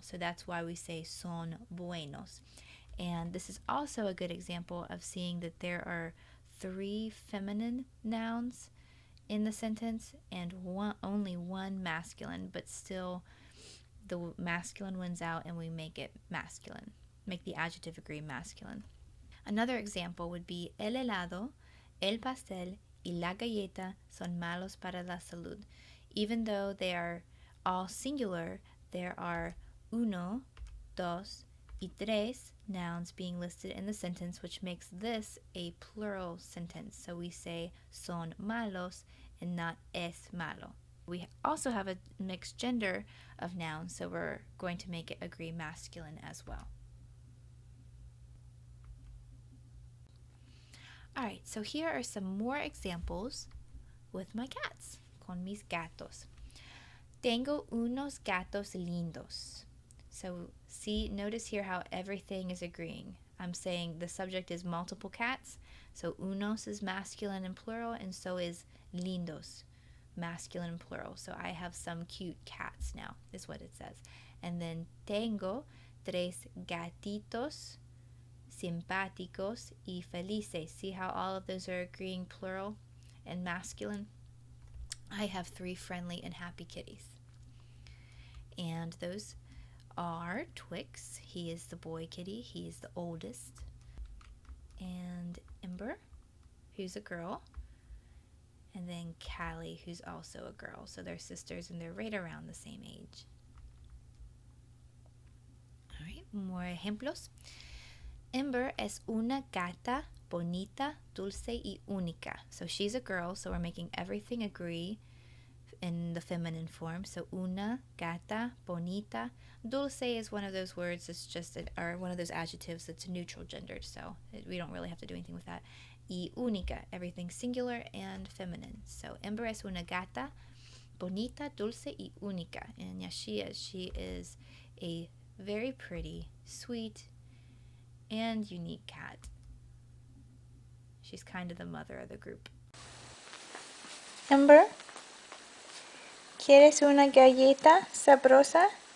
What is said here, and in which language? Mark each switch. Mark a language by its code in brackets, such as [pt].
[en] So that's why we say [es] son buenos. [en] And this is also a good example of seeing that there are 3 feminine nouns in the sentence and only 1 masculine, but still the masculine wins out and we make it masculine, make the adjective agree masculine. Another example would be [es] el helado, el pastel y la galleta son malos para la salud. [en] Even though they are all singular, there are [es] uno, dos, y tres [en] nouns being listed in the sentence, which makes this a plural sentence. So we say [es] son malos [en] and not [es] es malo. [en] We also have a mixed gender of nouns, so we're going to make it agree masculine as well. Alright, so here are some more examples with my cats, [es] con mis gatos. Tengo unos gatos lindos. [en] So notice here how everything is agreeing. I'm saying the subject is multiple cats, so unos is masculine and plural, and so is lindos, masculine and plural. So I have some cute cats now, is what it says. And then [es] tengo tres gatitos simpáticos y felices. [en] See how all of those are agreeing plural and masculine? I have 3 friendly and happy kitties. And those are Twix. He is the boy kitty. He is the oldest. And Ember, who's a girl. And then Callie, who's also a girl. So they're sisters and they're right around the same age. All right, more [es] ejemplos. Ember es una gata bonita, dulce y única. [en] So she's a girl, so we're making everything agree in the feminine form. So una gata bonita. Dulce is one of those words that's just, or one of those adjectives that's neutral gendered, so we don't really have to do anything with that. [es] Y única, [en] everything singular and feminine. [es] So Ember es una gata bonita, dulce y única. [en] And yes, she is. She is a very pretty, sweet, and unique cat. She's kind of the mother of the group. [es] Ember, ¿quieres una galleta sabrosa?